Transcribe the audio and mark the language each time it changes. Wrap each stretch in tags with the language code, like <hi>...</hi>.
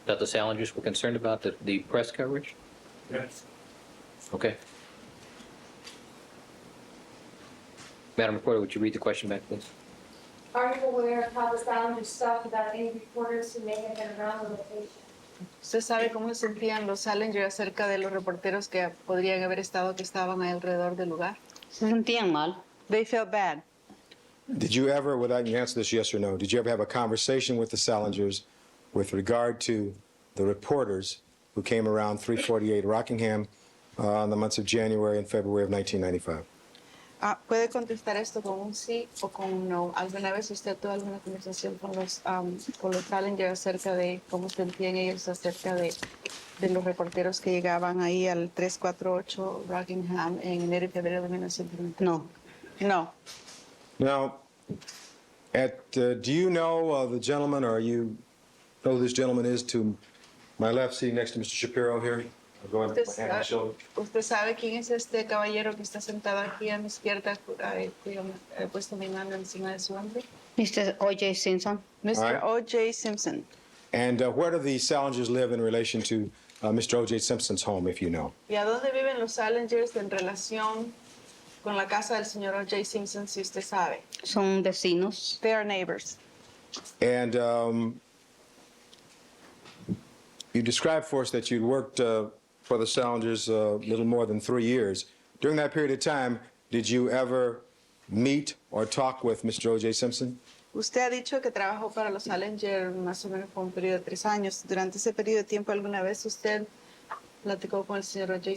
<en>That the Salingers were concerned about the press coverage? Yes. Okay. Madam Reporter, would you read the question back, please? Are you aware of how the Salingers felt about any reporters who may have been around the location?</en> <es>¿Usted sabe cómo se sentían los Salinger acerca de los reporteros que podrían haber estado, que estaban alrededor del lugar? Se sentían mal.</es> <en>They felt bad. Did you ever, without you answer this yes or no, did you ever have a conversation with the Salingers with regard to the reporters who came around 348 Rockingham in the months of January and February of 1995?</en> <es>Puede contestar esto con un sí o con un no. ¿Alguna vez usted tuvo alguna conversación con los Salinger acerca de cómo sentían ellos acerca de los reporteros que llegaban ahí al 348 Rockingham en enero y febrero de 1990? No.</es> <en>No. Now, do you know the gentleman, or you know who this gentleman is to my left, sitting next to Mr. Shapiro here? I'll go ahead and put my hand on his shoulder.</en> <es>¿Usted sabe quién es este caballero que está sentado aquí a mi izquierda, cuyo he puesto mi mano encima de su hombro?</es> <en>Mr. OJ Simpson. Mr. All OJ Simpson. And where do the Salingers live in relation to Mr. O.J. Simpson's home, if you know?</en> <es>¿Y a dónde viven los Salingers en relación con la casa del señor O.J. Simpson, si usted sabe? Son vecinos.</es> <en>They are neighbors. And you described for us that you'd worked for the Salingers a little more than 3 years. During that period of time, did you ever meet or talk with Mr. O.J. Simpson?</en> <es>Usted ha dicho que trabajó para los Salinger más o menos por un periodo de 3 años. Durante ese periodo de tiempo, ¿alguna vez usted platicó con el señor O.J.</es>